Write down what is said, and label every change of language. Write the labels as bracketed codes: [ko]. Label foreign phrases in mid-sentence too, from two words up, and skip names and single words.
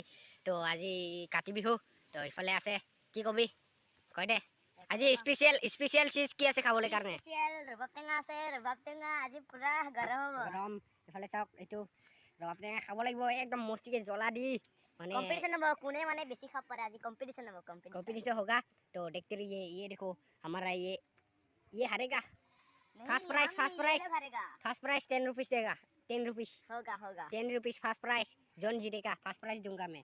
[as] তো আজি কাতি বিহু, তো ইফালে আছে কি কবি কয় দে। আজি স্পেচিয়েল চিজ কি আছে খাবলৈ কাৰণে? ৰবাব টেঙা আছে, ৰবাব টেঙা আজি পুৰা গৰম হ'ব। গৰম ইফালে চাওক, এইটো ৰবাব টেঙা খাব লাগিব একদম মস্তিকে জ্বলা দি। মানে कंपटीशन হ'ব, কোনে মানে বেছি খাব পাৰে আজি कंपटीशन হ'ব। [hi] कंपटीशन होगा। तो देखते रहिए। ये देखो हमारा ये हारेगा। [en] first prize [hi] 10 रुपीज देगा। 10 रुपीज होगा 10 रुपीज [en] first prize. [hi] जॉन जीतेगा, [en] first prize [hi] दूंगा मैं।